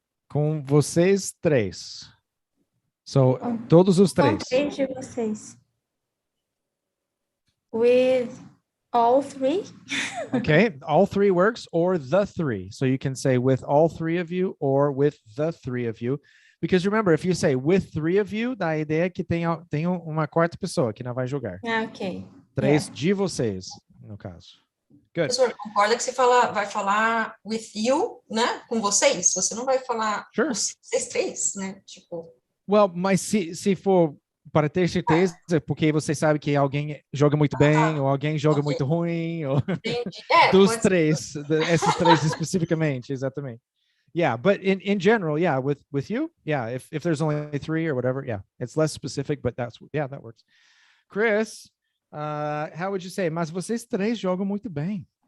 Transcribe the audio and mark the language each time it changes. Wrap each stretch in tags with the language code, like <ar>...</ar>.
<pt>com vocês três. So, Com- todos os Com três. 3 de vocês.</pt> <en>With all 3. Okay, all 3 works, or the 3. So you can say with all 3 of you or with the 3 of you. Because remember, if you say with 3 of you,</en> <pt>dá a ideia que tem uma quarta pessoa que não vai jogar. Ok. 3 de vocês, no caso. Good. Professor, concorda que você vai falar</pt> <en>with you,</en> <pt>né? Com vocês? Você não vai falar</pt> <en>Sure.</en> <pt>vocês três, né? Tipo, Well, mas se for para ter certeza, porque você sabe que alguém joga muito bem, ou alguém joga ok. muito ruim, ou entendi. dos Pode ser. três, esses três especificamente, exatamente.</pt> <en>Yeah, but in general, yeah, with you, yeah, if there's only 3 or whatever, yeah, it's less specific, but that works. Chris, how would you say?</en> <pt>Mas vocês três jogam muito bem.</pt>